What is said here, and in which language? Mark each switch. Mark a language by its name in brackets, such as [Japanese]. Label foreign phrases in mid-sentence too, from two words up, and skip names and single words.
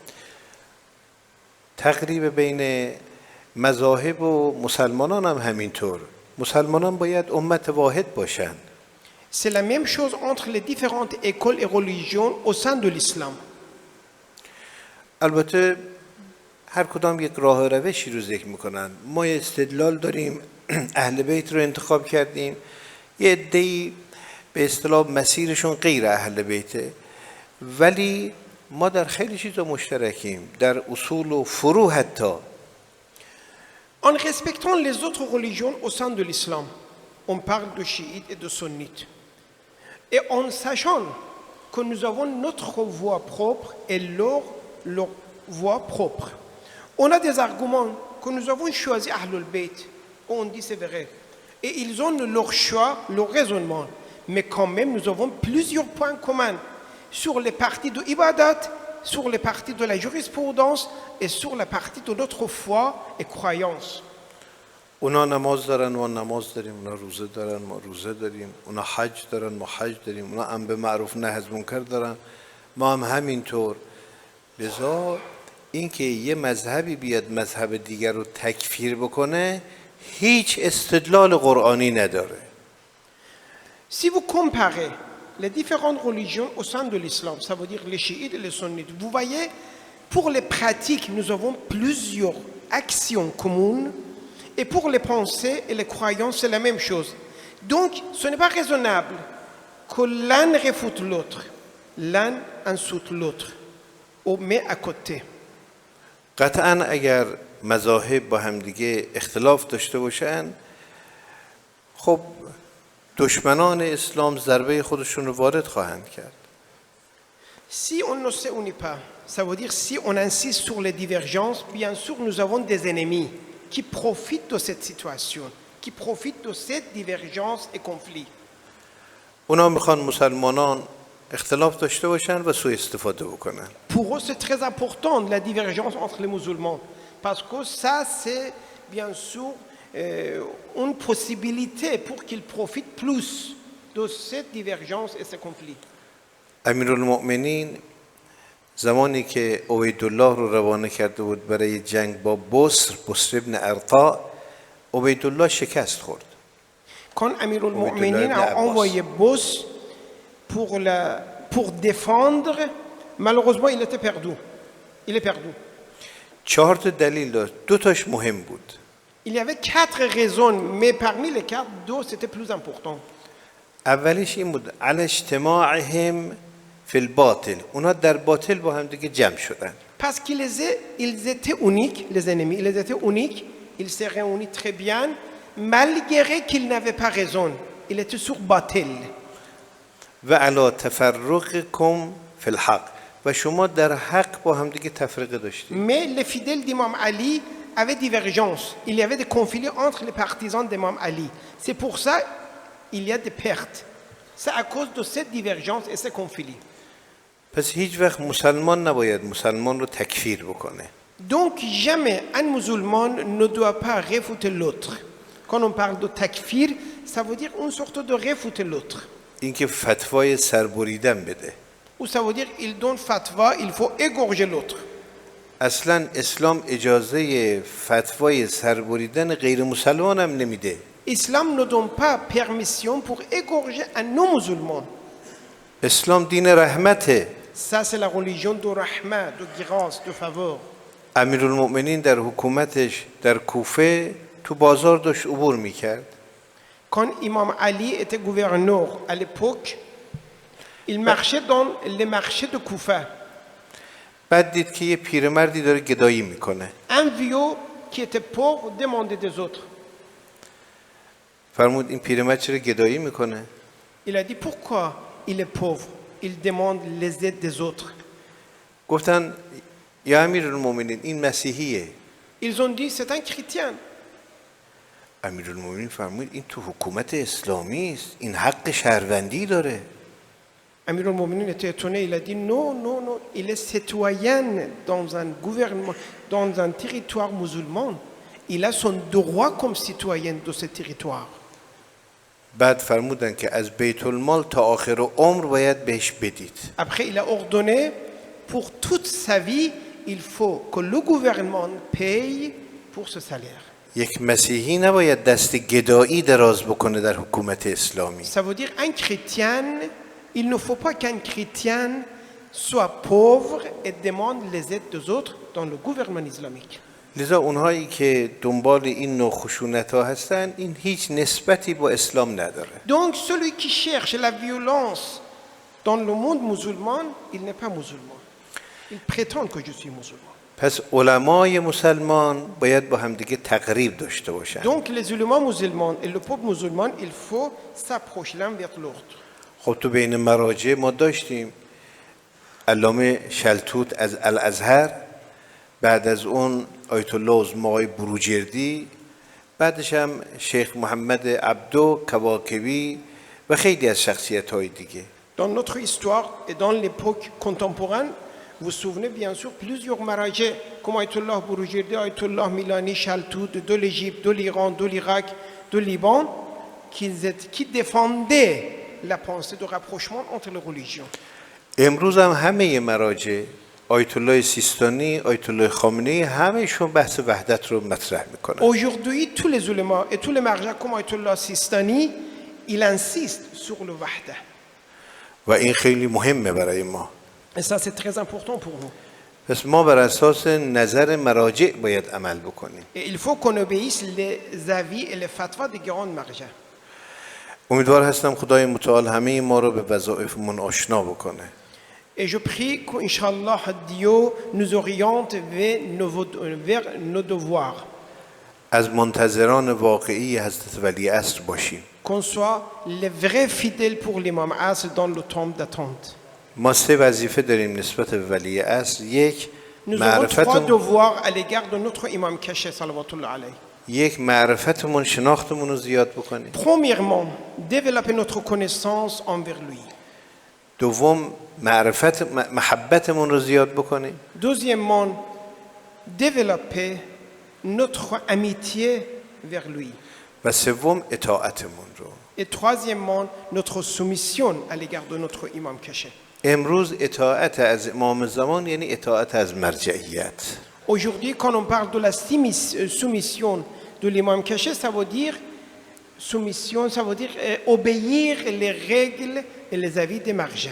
[Persian] تقریب بین مذاهب و مسلمانان هم همینطور. مسلمانان باید امت واحد باشن. [French] C'est la même chose entre les différentes écoles et religions au sein de l'islam. [Persian] البته هر کدام یک راه روشی رو ذکر میکنن. ما استدلال داریم، اهل بیت رو انتخاب کردیم، یه عده‌ای به اصطلاح مسیرشون غیر اهل بیته، ولی ما در خیلی چیزا مشترکیم، در اصول و فروع حتی. [French] En respectant les autres religions au sein de l'islam, on parle de chiites et de sunnites. Et en sachant que nous avons notre voix propre et leur voix propre. On a des arguments que nous avons choisi [Arabic] أهل البيت, [French] on dit c'est vrai. Et ils ont leur choix, leur raisonnement. Mais quand même, nous avons plusieurs points communs sur les parties de ibadat, sur les parties de la jurisprudence et sur la partie de notre foi et croyance. [Persian] اونا نماز دارن ما نماز داریم، اونا روزه دارن ما روزه داریم، اونا حج دارن ما حج داریم، اونا امر به معروف نهی از منکر دارن ما هم همینطور. لذا اینکه یه مذهبی بیاد مذهب دیگر رو تکفیر بکنه هیچ استدلال قرآنی نداره. [French] Si vous comparez les différentes religions au sein de l'islam, ça veut dire les chiites et les sunnites, vous voyez, pour les pratiques, nous avons plusieurs actions communes, et pour les pensées et les croyances, c'est la même chose. Donc, ce n'est pas raisonnable que l'un réfute l'autre, l'un insulte l'autre, ou met à côté. [Persian] قطعا اگر مذاهب با همدیگه اختلاف داشته باشن، خب دشمنان اسلام ضربه خودشون رو وارد خواهند کرد. [French] Si on ne se unit pas, ça veut dire si on insiste sur les divergences, bien sûr nous avons des ennemis qui profitent de cette situation, qui profitent de cette divergence et conflit. [Persian] اونا میخوان مسلمانان اختلاف داشته باشن و سوء استفاده بکنن. [French] Pour eux, c'est très important la divergence entre les musulmans, parce que ça, c'est bien sûr une possibilité pour qu'ils profitent plus de cette divergence et ce conflit. [Persian] امیرالمؤمنین زمانی که عبیدالله رو روانه کرده بود برای جنگ با بصر ابن ارطاء، عبیدالله شکست خورد. [French] Quand Amir al-Mu'minin a envoyé Bos pour défendre, malheureusement, il était perdu. Il est perdu. [Persian] 4 تا دلیل داشت، 2 تاش مهم بود. [French] Il y avait 4 raisons, mais parmi les 4, 2 c'était plus important. [Persian] اولیش این بود [Arabic] علی اجتماعهم فی الباطل، [Persian] اونا در باطل با هم دیگه جمع شدن. [French] Parce qu'ils étaient uniques, les ennemis, ils étaient uniques, ils s'est réunis très bien, malgré qu'ils n'avaient pas raison. Ils étaient sur batil. [Arabic] و علی تفرقکم فی الحق، [Persian] و شما در حق با هم دیگه تفرقه داشتید. [French] Mais les fidèles d'Imam Ali avaient divergence. Il y avait des conflits entre les partisans d'Imam Ali. C'est pour ça qu'il y a des pertes. C'est à cause de cette divergence et ces conflits. [Persian] پس هیچ وقت مسلمان نباید مسلمان رو تکفیر بکنه. [French] Donc jamais un musulman ne doit pas réfuter l'autre. Quand on parle de takfir, ça veut dire une sorte de réfuter l'autre. [Persian] اینکه فتوای سربریدن بده. [French] Ou ça veut dire il donne fatwa, il faut égorger l'autre. [Persian] اصلا اسلام اجازه فتوای سربریدن غیر مسلمان هم نمیده. [French] Islam ne donne pas permission pour égorger un non-musulman. [Persian] اسلام دین رحمته. [French] Ça, c'est la religion de rahma, de grâce, de faveur. [Persian] امیرالمؤمنین در حکومتش در کوفه تو بازار داشت عبور میکرد. [French] Quand Imam Ali était gouverneur à l'époque, il marchait dans les marchés de Koufa. [Persian] بعد دید که یه پیرمردی داره گدایی میکنه. [French] Un vieux qui était pauvre demandait des autres. [Persian] فرمود این پیرمرد چرا گدایی میکنه؟ [French] Il a dit pourquoi il est pauvre, il demande les aides des autres. [Persian] گفتن یا امیرالمؤمنین این مسیحیه. [French] Ils ont dit c'est un chrétien. [Persian] امیرالمؤمنین فرمود این تو حکومت اسلامی است، این حق شهروندی داره. [French] Amir al-Mu'minin était étonné, il a dit non, non, non, il est citoyen dans un gouvernement, dans un territoire musulman. Il a son droit comme citoyen de ce territoire. [Persian] بعد فرمودن که از بیت المال تا آخر عمر باید بهش بدید. [French] Après, il a ordonné pour toute sa vie, il faut que le gouvernement paye pour ce salaire. [Persian] یک مسیحی نباید دست گدایی دراز بکنه در حکومت اسلامی. [French] Ça veut dire un chrétien, il ne faut pas qu'un chrétien soit pauvre et demande les aides des autres dans le gouvernement islamique. [Persian] لذا اونهایی که دنبال این نوع خشونت‌ها هستن این هیچ نسبتی با اسلام نداره. [French] Donc celui qui cherche la violence dans le monde musulman, il n'est pas musulman. Il prétend que je suis musulman. [Persian] پس علمای مسلمان باید با همدیگه تقریب داشته باشن. [French] Donc les ulémas musulmans et le peuple musulman, il faut s'approcher l'un vers l'autre. [Persian] خب تو بین مراجع ما داشتیم علامه شلتوت از الازهر، بعد از اون آیت الله عظما آقای بروجردی، بعدش هم شیخ محمد عبدو کواکبی و خیلی از شخصیت‌های دیگه. [French] Dans notre histoire et dans l'époque contemporaine, vous vous souvenez bien sûr plusieurs marajés comme Ayatollah Bouroujerdi, Ayatollah Milani, Chaltout de l'Égypte, de l'Iran, de l'Irak, de Liban, qui défendaient la pensée de rapprochement entre les religions. [Persian] امروز هم همه مراجع آیت الله سیستانی، آیت الله خامنه‌ای همه‌شون بحث وحدت رو مطرح میکنن. [French] Aujourd'hui, tous les ulémas et tous les marjas comme Ayatollah Sistani, ils insistent sur le wahda. [Persian] و این خیلی مهمه برای ما. [French] Et ça, c'est très important pour nous. [Persian] پس ما بر اساس نظر مراجع باید عمل بکنیم. [French] Et il faut qu'on obéisse les avis et les fatwas des grandes marjas. [Persian] امیدوار هستم خدای متعال همه ما رو به وظایفمون آشنا بکنه. [French] Et je prie qu'Inch'Allah, Dieu nous oriente vers nos devoirs. [Persian] از منتظران واقعی حضرت ولی عصر باشیم. [French] Qu'on soit les vrais fidèles pour l'imam Asr dans le temps d'attente. [Persian] ما سه وظیفه داریم نسبت به ولی عصر. یک [French] Nous avons trois [Persian] معرفتمون، [French] devoirs à l'égard de notre imam caché, [Arabic] صلوات الله عليه. [Persian] یک معرفتمون شناختمون رو زیاد بکنیم. [French] Premièrement, développer notre connaissance envers lui. [Persian] دوم محبتمون رو زیاد بکنیم. [French] Deuxièmement, développer notre amitié vers lui. [Persian] و سوم اطاعتمون رو. [French] Et troisièmement, notre soumission à l'égard de notre imam caché. [Persian] امروز اطاعت از امام زمان یعنی اطاعت از مرجعیت. [French] Aujourd'hui, quand on parle de la soumission de l'imam caché, ça veut dire soumission, ça veut dire obéir les règles et les avis des marjas.